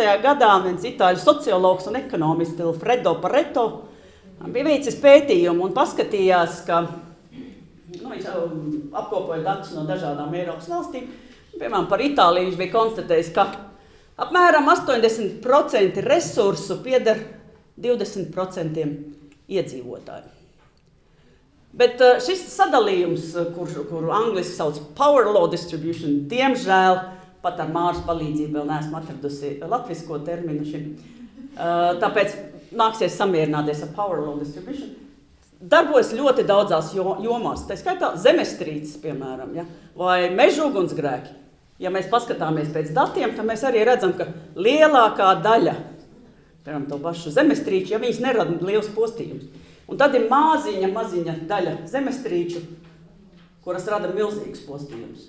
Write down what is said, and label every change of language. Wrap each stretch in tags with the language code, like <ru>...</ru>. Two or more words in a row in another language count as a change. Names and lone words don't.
<lv>gadā viens itāļu sociologs un ekonomists Vilfredo Pareto bija veicis pētījumu un paskatījās, ka viņš apkopoja datus no dažādām Eiropas valstīm. Piemēram, par Itāliju viņš bija konstatējis, ka apmēram 80% resursu pieder 20% iedzīvotāju. Bet šis sadalījums, kuru angliski sauc</lv> <en>power law distribution,</en> <lv>diemžēl pat ar Māras palīdzību vēl neesmu atradusi latvisko terminu šim, tāpēc nāksies samierināties ar</lv> <en>power law distribution.</en> <lv>Darbojas ļoti daudzās jomās, tā skaitā zemestrīces, piemēram, ja, vai meža ugunsgrēki. ja mēs paskatāmies pēc datiem, tad mēs arī redzam, ka lielākā daļa, piemēram, to pašu zemestrīču, ja viņas nerada liels postījumus. Un tad ir maziņa daļa zemestrīču, kuras rada milzīgus postījumus.</lv>